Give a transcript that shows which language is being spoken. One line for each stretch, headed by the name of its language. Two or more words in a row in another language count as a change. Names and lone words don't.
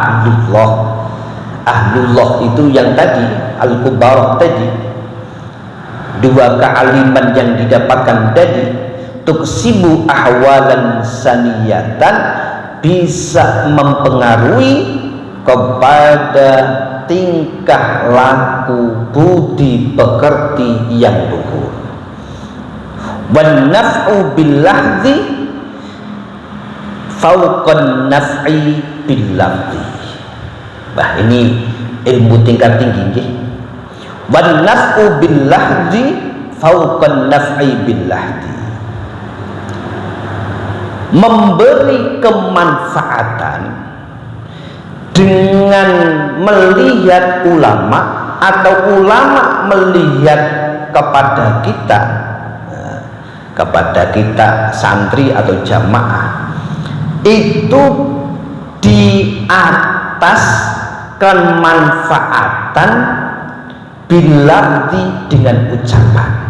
Indonesian: ahlullah itu yang tadi al-kubarah tadi, dua kealiman yang didapatkan tadi,
Arabic: تكسب أحوالا سنية,
Indonesian: bisa mempengaruhi kepada tingkah laku budi pekerti yang luhur.
Arabic: والنفع باللحظ فوق النفع باللفظ.
Indonesian: Bah, ini ilmu tingkat tinggi nggih.
Arabic: والنفع باللحظ فوق النفع باللحظ.
Indonesian: memberi kemanfaatan dengan melihat ulama atau ulama melihat kepada kita santri atau jamaah itu di atas kemanfaatan bilafzi dengan ucapan.